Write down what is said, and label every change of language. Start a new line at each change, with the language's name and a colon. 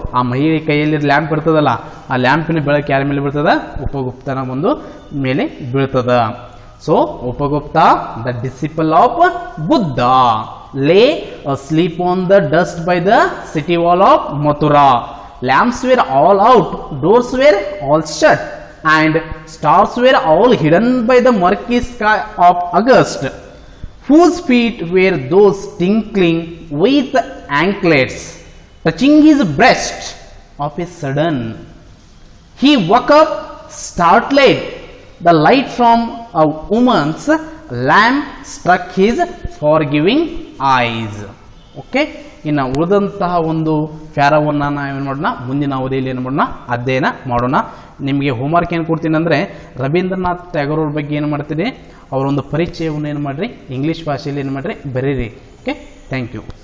Kannada: ಆ ಮಹಿಳೆ ಕೈಯಲ್ಲಿ ಲ್ಯಾಂಪ್ ಇರ್ತದಲ್ಲ, ಆ ಲ್ಯಾಂಪಿನ ಬೆಳಕು ಯಾರ ಮೇಲೆ ಬೀಳ್ತದ, ಉಪಗುಪ್ತನ ಒಂದು ಮೇಲೆ ಬೀಳ್ತದ.
English: So Upagupta, the disciple of Buddha, lay sleep on the dust by the city wall of Mathura. Lamps were all out, doors were all shut, and stars were all hidden by the murky sky of August. Whose feet were those tinkling with anklets, touching his breast of a sudden? He woke up startled. The light from a woman's lamp struck his forgiving eyes.
Kannada: Okay, ಇನ್ನು ಉಳಿದಂತಹ ಒಂದು ಪ್ಯಾರವನ್ನು ನಾವೇನು ಮಾಡೋಣ, ಮುಂದಿನ ಅವಧಿಯಲ್ಲಿ ಏನು ಮಾಡೋಣ, ಅಧ್ಯಯನ ಮಾಡೋಣ. ನಿಮಗೆ ಹೋಮ್ವರ್ಕ್ ಏನು ಕೊಡ್ತೀನಿ ಅಂದರೆ, ರವೀಂದ್ರನಾಥ್ ಟ್ಯಾಗೋರ್ ಅವ್ರ ಬಗ್ಗೆ ಏನು ಮಾಡ್ತೀನಿ, ಅವರೊಂದು ಪರಿಚಯವನ್ನು ಏನು ಮಾಡಿರಿ, ಇಂಗ್ಲೀಷ್ ಭಾಷೆಯಲ್ಲಿ ಏನು ಮಾಡಿರಿ, ಬರೀರಿ.
English: Okay, thank you.